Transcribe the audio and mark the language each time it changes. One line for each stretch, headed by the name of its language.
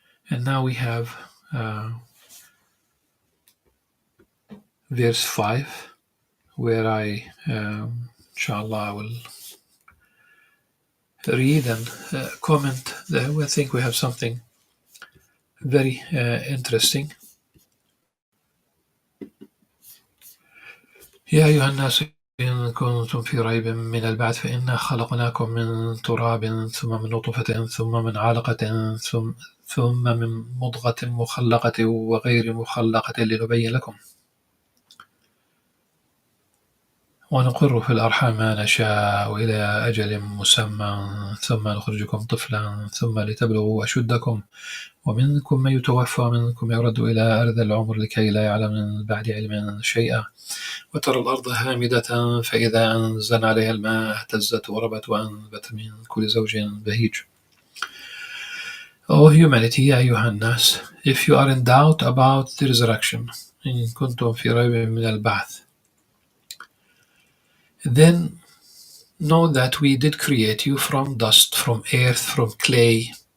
English: And now we have verse 5, where inshallah, I will read and comment. I think we have something very interesting.
Arabic: يا أيها الناس إن كنتم في ريب من البعث فإنا خلقناكم من تراب ثم من نطفة ثم من علقة ثم من مضغة مخلقة وغير مخلقة لنبين لكم ونقر في الأرحام ما نشاء إلى أجل مسمى ثم نخرجكم طفلا ثم لتبلغوا أشدكم ومنكم من يتوفى ومنكم يرد إلى أرذل العمر لكي لا يعلم من بعد علم شيئا وترى الأرض هامدة فإذا أنزلنا عليها الماء اهتزت وربت وأنبت من كل زوج بهيج.
English: O humanity,
Arabic: يا أيها الناس,
English: if you are in doubt about the resurrection,
Arabic: إن كنتم في ريب من البعث,
English: then know that we did create you from dust, from earth, from clay.